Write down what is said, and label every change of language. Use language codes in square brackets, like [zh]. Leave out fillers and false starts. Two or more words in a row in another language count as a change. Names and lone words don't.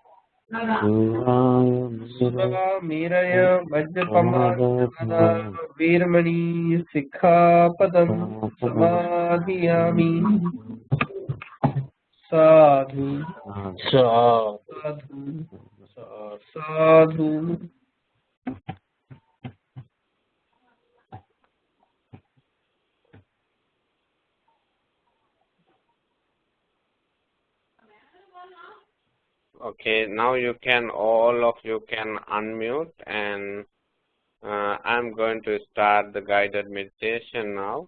[pi] Miraya Vajrapamadana Veeramani Sikkhapadam Samadhiyami. Sadhu Sadhu Sadhu. [en] Okay, now all of you can unmute, and I'm going to start the guided meditation now.